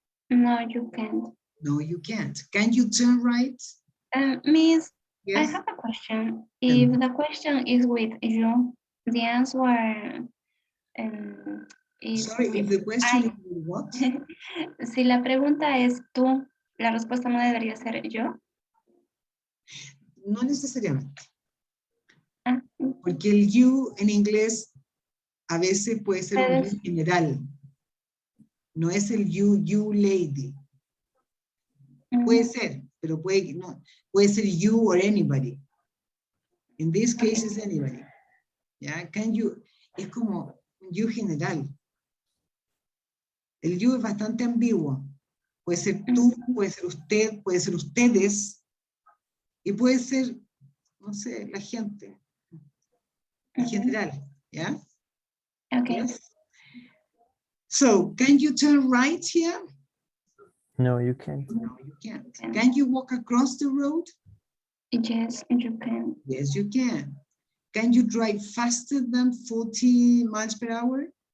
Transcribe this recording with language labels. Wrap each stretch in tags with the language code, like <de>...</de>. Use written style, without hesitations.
<en>No, you can't. No, you can't. Can you turn right? Miss, yes? I have a question. If the question is with you, the answer is... Sorry, if the question is with what?</en> <es>Si la pregunta es tú, la respuesta no debería ser yo. No necesariamente. Porque el you en inglés a veces puede ser un you general. No es el you lady. Puede ser, pero puede no. Puede ser</es> <en>you or anybody. In this case is anybody. Yeah, can you,</en> <es>es como un you general. El you es bastante ambiguo. Puede ser tú, puede ser usted, puede ser ustedes. Y puede ser, no sé, la gente. En general, yeah?</es> <en>Okay. Yes. So, can you turn right here? No, you can't. No, you can't. Can you walk across the road? Yes, you can. Yes, you can. Can you drive faster than 40 miles per hour?</en>